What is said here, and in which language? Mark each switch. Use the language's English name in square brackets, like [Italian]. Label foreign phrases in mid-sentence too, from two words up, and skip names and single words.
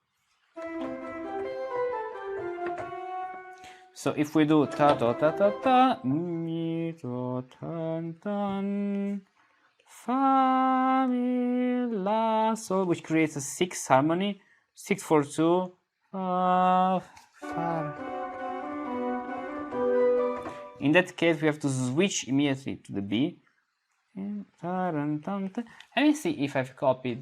[English] So if we do ta ta ta ta ta, mi to tan tan, fa mi la sol, which creates a 6 harmony, 6 4 2. In that case, we have to switch immediately to the B. Let me see if I've copied.